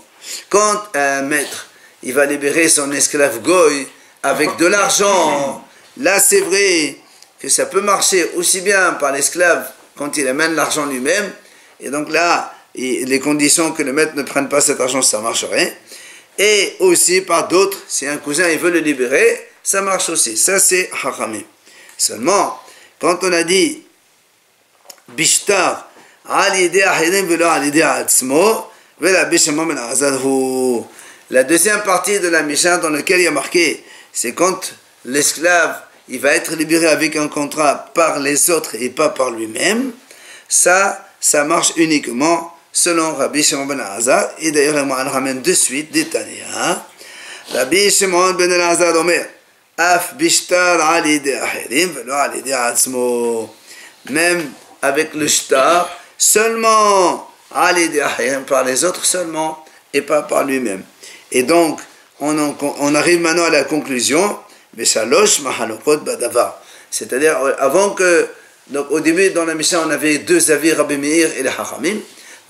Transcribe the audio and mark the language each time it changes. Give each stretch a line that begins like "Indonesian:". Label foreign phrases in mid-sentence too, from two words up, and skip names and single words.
French: Quand un maître, il va libérer son esclave goy avec de l'argent, là c'est vrai que ça peut marcher aussi bien par l'esclave quand il amène l'argent lui-même, et donc là, les conditions que le maître ne prenne pas cet argent, ça marcherait, et aussi par d'autres, si un cousin il veut le libérer, ça marche aussi. Ça c'est Hachamim. Seulement, quand on a dit
Hebrew: בשטר על ידי אחרים ולא על ידי עצמו,
French: la deuxième partie de la Mishnah dans laquelle il y a marqué, c'est quand l'esclave il va être libéré avec un contrat par les autres et pas par lui-même. Ça marche uniquement selon Rabbi Shimon ben Elazar. Et d'ailleurs, le Mohan ramène de suite des Tania.
Hebrew: רבי שמעון בן אלעזר אומר אף בשטר על ידי אחרים ולא על ידי עצמו.
French: Même avec le shtar, seulement
Hebrew: על ידי אחרים
French: par les autres seulement et pas par lui-même. Et donc, on arrive maintenant à la conclusion. C'est-à-dire, avant que, donc au début dans la Mishnah, on avait deux avis, Rabbi Meir et les Hachamim.